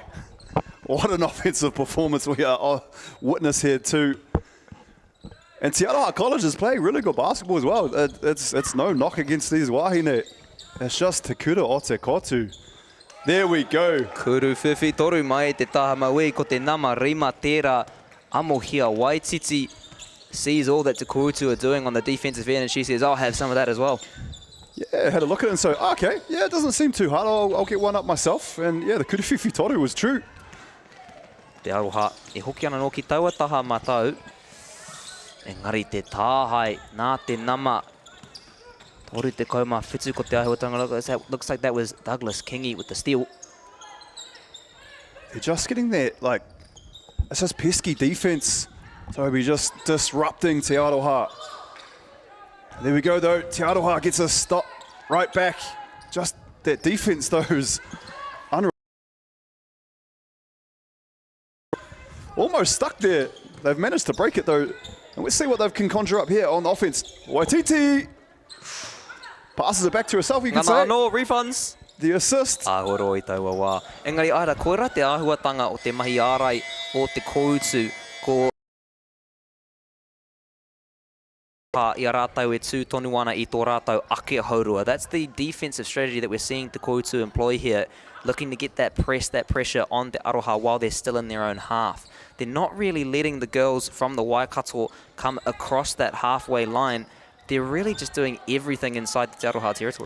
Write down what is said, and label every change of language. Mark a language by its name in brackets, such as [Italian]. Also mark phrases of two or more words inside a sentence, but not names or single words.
[English] What an offensive performance we are witness here too. And Te Aroha College is playing really good basketball as well. It's no knock against these wahine. It's just Te Kura o Te Kotu. There we go. [Māori] Kuru whiwhi toru mai te taha maui ko te nama rima tērā Amohia Waititi. [English] Sees all that Te Koutu are doing on the defensive end and she says, I'll have some of that as well. Yeah, had a look at it and so, okay, yeah, it doesn't seem too hard. I'll get one up myself. And yeah, the [Māori] kuru whiwhi toru [English] was true. [Māori] Te aroha e hoki ana no ki taua taha matau. Engari te tāhai nā te nama. Toru te kauma whitu ko te ahuatanga. [English] Looks like that was Douglas Kingy with the steal. They're just getting that, like, it's just pesky defense. So we're just disrupting Te Aroha. There we go though, Te Aroha gets a stop right back. Just that defense though is unreal. Almost stuck there. They've managed to break it though. And let's see what they can conjure up here on the offense. Waititi passes it back to herself, you can say. No refunds. The assist. [Māori] Ahoro i taua wā. Engari aira, koera te āhuatanga o te mahi ārai o te koutu ko i a rātau e tū tonu ana i tō rātau ake haurua. [English] That's the defensive strategy that we're seeing Te Koutu employ here, looking to get that pressure on Te Aroha while they're still in their own half. They're not really letting the girls from the Waikato come across that halfway line. They're really just doing everything inside the Te Aroha territory.